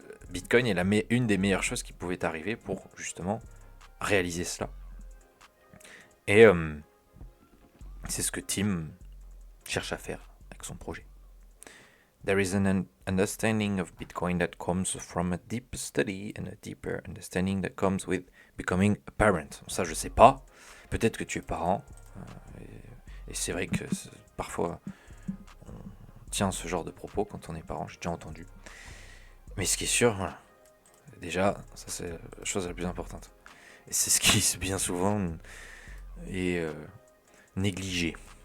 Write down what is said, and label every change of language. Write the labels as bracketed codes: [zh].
[fr] Bitcoin est une des meilleures choses qui pouvait arriver pour justement réaliser cela. Et c'est ce que Tim cherche à faire avec son projet. [en] There is an understanding of Bitcoin that comes from a deep study and a deeper understanding that comes with becoming a parent. [fr] Ça, je sais pas. Peut-être que tu es parent. Et c'est vrai que parfois, on tient ce genre de propos quand on est parent. J'ai déjà entendu. Mais ce qui est sûr, voilà. Déjà, ça c'est la chose la plus importante. Et c'est ce qui bien souvent est négligé.